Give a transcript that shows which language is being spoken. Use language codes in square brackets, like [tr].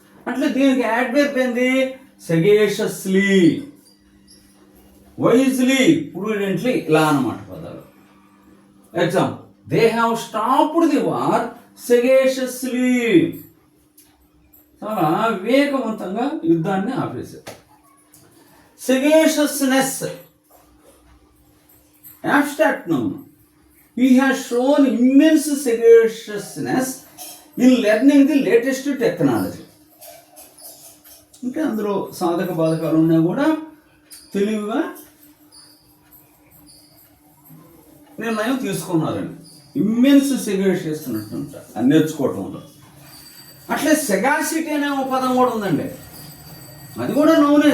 [te] అట్లా దీనికి యాడ్వర్బ్ ఏంది? [en] sagaciously, wisely, prudently, [te] ఇలా అన్నమాట పదాలు. Example, [en] they have stopped the war sagaciously, [te] చాలా వివేకవంతంగా యుద్ధాన్ని ఆపేశారు. [en] Sagaciousness abstract noun. He has shown immense sagaciousness in learning the latest technology. [te] అంటే అందులో సాధక బాధకాలు ఉన్నా కూడా తెలివిగా నిర్ణయం తీసుకున్నారండి. ఇమ్మెన్స్ సెగాషియస్ ఉన్నట్టుంట అని నేర్చుకోవటంలో. అట్లే సెగాసిటీ అనే ఒక పదం కూడా ఉందండి. అది కూడా నౌనే.